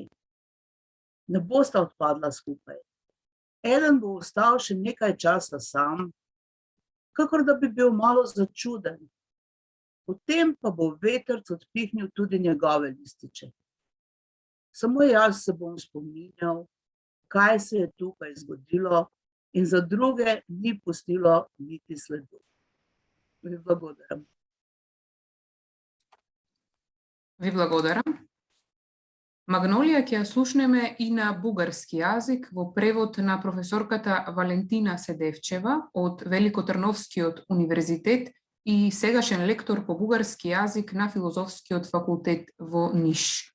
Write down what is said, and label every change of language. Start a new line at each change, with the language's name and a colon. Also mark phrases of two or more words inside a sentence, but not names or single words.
Slovenian: Ne bosta odpadla skupaj. Eden bo ostal še nekaj časa sam, kakor da bi bil malo začuden. Potem pa bo vetrc odpihnil tudi njegove lističe. Samo jaz se bom spominjal, kaj se je tukaj zgodilo in za druge ni pustilo niti sledu.
Macedonian: Vi благодарам. Ви благодарам. Магнолија ќе ја слушнеме и на бугарски јазик во превод на професорката Валентина Седевчева од Великотрновскиот универзитет и сегашен лектор по бугарски јазик на Филозофскиот факултет во Ниш.